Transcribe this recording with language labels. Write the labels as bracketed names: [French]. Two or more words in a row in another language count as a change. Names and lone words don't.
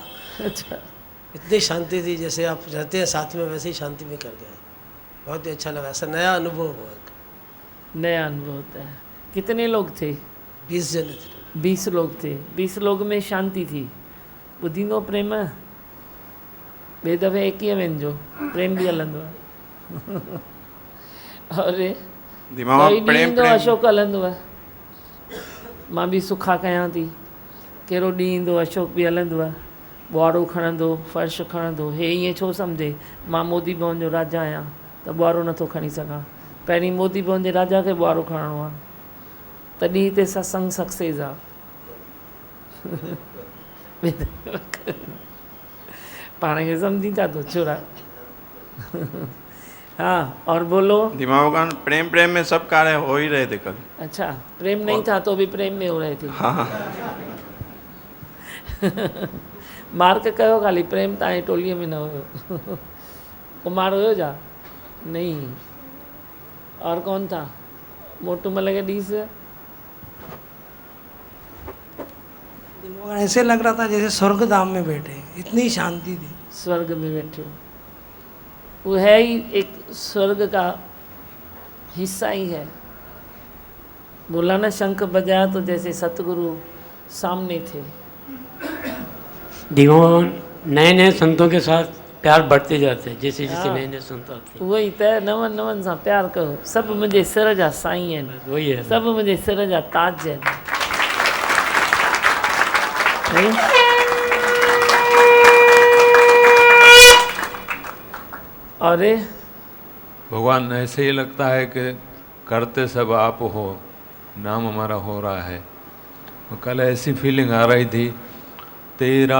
[Hindi] अच्छा, इतनी शांति थी, जैसे आप रहते हैं साथ में वैसे ही शांति में कर गए। बहुत ही अच्छा लगा, ऐसा नया अनुभव हुआ। नया अनुभव होता है। कितने लोग थे? 20 जने थे। 20 लोग थे। 20 लोग में शांति थी। ॿुधींदो प्रेम, [Sindhi] ॿिए दफ़े 21 वञिजो, प्रेम बि हलंदो आहे। और कोई ॾींदो अशोक हलंदो आहे, मां बि सुखा कयां थी, कहिड़ो ॾींहुं ईंदो अशोक बि हलंदो आहे, ॿुआरो खणंदो, फर्श खणंदो। हे ईअं छो सम्झे मां मोदी भवन जो राजा आहियां त ॿुआरो नथो खणी सघां? पहिरीं मोदी भवन जे राजा खे ॿुआरो खणणो आहे, तॾहिं हिते सत्संग सक्सेस आहे। पाण खे सम्झी था तो छोरा। [Hindi] हाँ, और बोलो। दीमा भगवान, प्रेम प्रेम में सब कार्य हो ही रहे थे कल। अच्छा, प्रेम नहीं था तो भी प्रेम में हो रहे थे। हाँ [Sindhi] मार्क कयो खाली, प्रेम तव्हांजी टोलीअ में न हुयो। कुमार हुयो जा? [Hindi] नहीं। और कौन था? [Sindhi] मोटू मल के ॾीस? [Hindi] ऐसे लग रहा था जैसे स्वर्ग धाम में बैठे, इतनी शांति थी। स्वर्ग में बैठे हो, वो है ही एक स्वर्ग का हिस्सा ही है। बोला ना, शंख बजाया तो जैसे सतगुरु सामने थे। दीमा भगवान, नए नए संतों के साथ प्यार बढ़ते जाते हैं, जैसे जैसे नए नए संत आते हैं। [Sindhi] वही त नवन नवन सां प्यार कयो। सभु मुंहिंजे सिर जा साईं आहिनि, [Hindi] वही है, [Sindhi] सभु मुंहिंजे सिर जा ताज आहिनि। [Hindi] और भगवान, ऐसे ही लगता है कि करते सब आप हो, नाम हमारा हो रहा है। तो कल ऐसी फीलिंग आ रही थी, तेरा